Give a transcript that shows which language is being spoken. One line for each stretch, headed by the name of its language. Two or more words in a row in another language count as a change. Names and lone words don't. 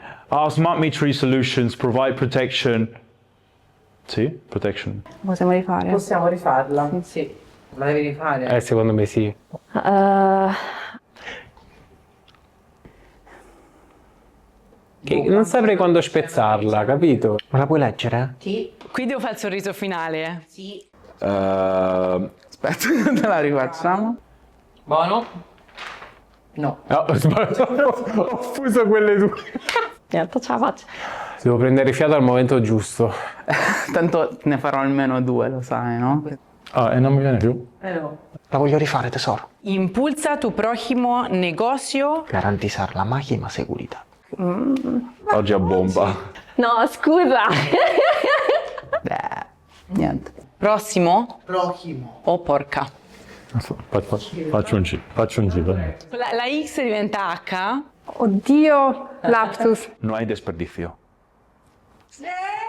English: Our smart metering solutions provide protection.
Italian: Sì, protection. Possiamo rifare? Possiamo rifarla? Sì. La devi rifare? Secondo me sì. Che non saprei quando spezzarla, capito? Ma la puoi leggere? Sì. Qui devo fare il sorriso finale. Sì. Aspetta, te la rifacciamo. Buono? No. No, ho fuso quelle due. Niente, ce la faccio. Devo prendere fiato al momento giusto. Tanto ne farò almeno 2, lo sai, no? Ah, e non mi viene più. No. La voglio rifare, tesoro.
Spanish: Impulsa tu próximo negocio. Garantizar la máxima seguridad.
Italian: Oggi a bomba. No, scusa. Niente. Prossimo Prossimo. o porca. Faccio un G. La X diventa H. Oddio, lapsus.
Spanish: No hay desperdicio.
Italian: Sì!